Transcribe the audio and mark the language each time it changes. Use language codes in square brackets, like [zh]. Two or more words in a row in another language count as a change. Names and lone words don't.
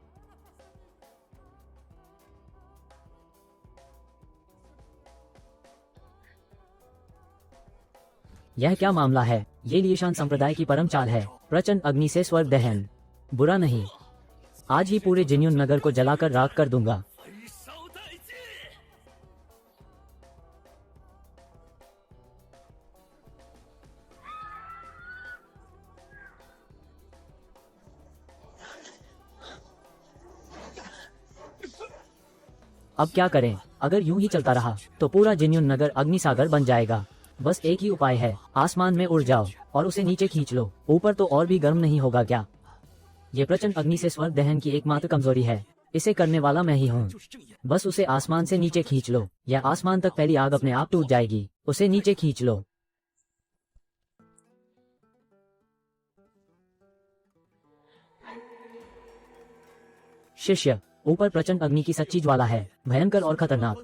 [hi] यह क्या मामला है? ये लियशान संप्रदाय की परम चाल है, प्रचंड अग्नि से स्वर्ग दहन। बुरा नहीं, आज ही पूरे जिन्युन नगर को जलाकर राख कर दूंगा। [zh] 焚烧殆尽。 [hi] अब क्या करें? अगर यूं ही चलता रहा तो पूरा जिन्युन नगर अग्निसागर बन जाएगा। बस एक ही उपाय है, आसमान में उड़ जाओ और उसे नीचे खींच लो। ऊपर तो और भी गर्म नहीं होगा क्या? ये प्रचंड अग्नि से स्वर्ग दहन की एकमात्र कमजोरी है। इसे करने वाला मैं ही हूँ। [zh] 就是正义。 [hi] बस उसे आसमान से नीचे खींच लो, या आसमान तक फैली आग अपने आप टूट जाएगी। उसे नीचे खींच लो। शिष्य, ऊपर प्रचंड अग्नि की सच्ची ज्वाला है, भयंकर और खतरनाक।